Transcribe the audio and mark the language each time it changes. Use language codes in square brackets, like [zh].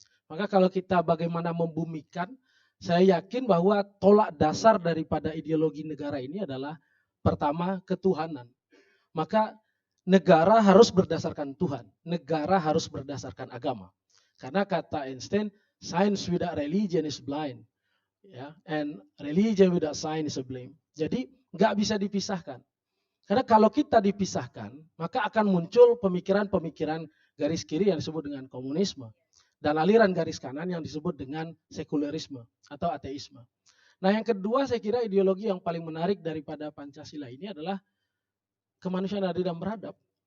[id] Maka kalau kita bagaimana membumikan, saya yakin bahwa tolak dasar daripada ideologi negara ini adalah pertama ketuhanan. Maka negara harus berdasarkan Tuhan, negara harus berdasarkan agama. Karena kata [en] Einstein, science without religion is blind. [id] Ya, [en] and religion without science is a blame. [id] Jadi nggak bisa dipisahkan. Karena kalau kita dipisahkan, maka akan muncul pemikiran-pemikiran garis kiri yang disebut dengan komunisme, dan aliran garis kanan yang disebut dengan sekularisme atau ateisme. Nah, yang kedua saya kira ideologi yang paling menarik daripada Pancasila ini adalah kemanusiaan adil dan beradab.